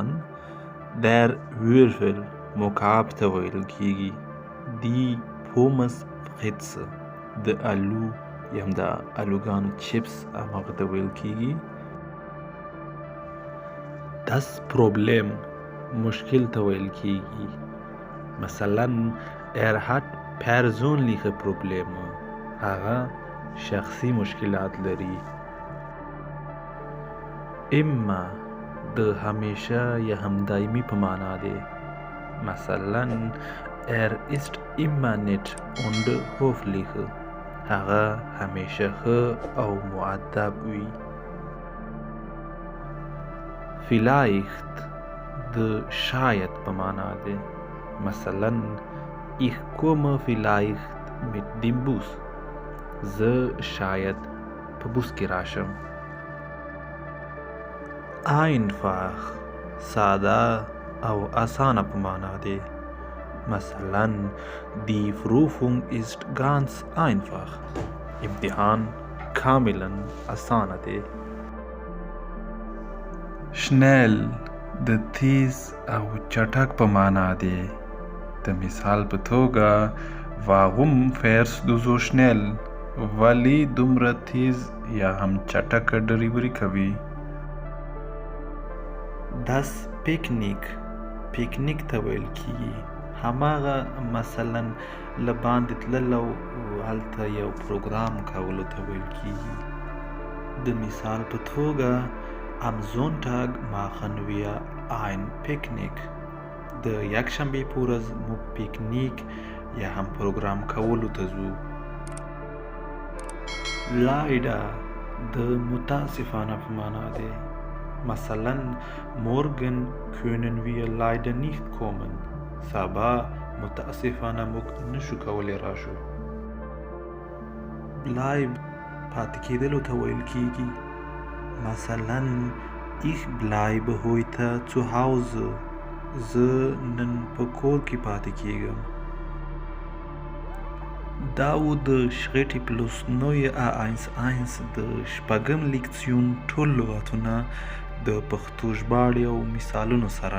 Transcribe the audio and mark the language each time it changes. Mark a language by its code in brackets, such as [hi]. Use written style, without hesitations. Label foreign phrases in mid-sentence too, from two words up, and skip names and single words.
[de] der Würfel [ps] مکعب ته ویل کیږي. [de] die Pommes Fritze [ps] د الو یا هم د الوګانو چپس هغه ته ویل کیږي. [de] das Problem [ps] مشکل ته ویل کیږي. [de] مثلا hat persönliche Probleme. [ps] هغه شخصي مشکلات لري. اما د همیشه یا هم دایمي په معنا دی. [de] مثلا ist immer nett und höflich. [ps] هغه همیشه ښه او مؤدب وي. vielleicht د شاید په معنا دی. [de] مثلا ich komme vielleicht mit dem Bus. [ps] زه شاید په بوس کې راشم. einfach ساده او اسانه په معنا دی. [de] مثلا die Prüfung ist ganz einfach. [ps] امتحان کاملا اسانه دی. schnell د تیز او چټک په معنا دی. د مثال په توګه [de] warum fährst du so schnell؟ [ps] ولی دومره تیز یا هم چټک ډریوري کوي. [de] das Picknick [ps] پیکنیک ته ویل کیږي. هماغه مثلا لباندې تلل او هلته یو پروګرام کولو ته ویل کیږي. د مثال په توګه [de] am Sonntag machen wir ein Picknick. [ps] د یکشنبې په ورځ موږ پیکنیک یا هم پروګرام کولو ته ځو. leider د متاسفانه په معنا دی. [de] مثلا morgen können wir leider nicht kommen. [ps] سبا متاسفانه موږ نشو کولی راشو. bleib پاتې کېدلو ته ویل کیږي. [de] مثلا ich bleibe heute zu Hause. [ps] زه نن په کور کې پاتې کېږم. دا و د شغټي پلوس نوې A11 د شپږم لیکسیون ټول لغاتونه د پښتو ژباړې او مثالونو سره.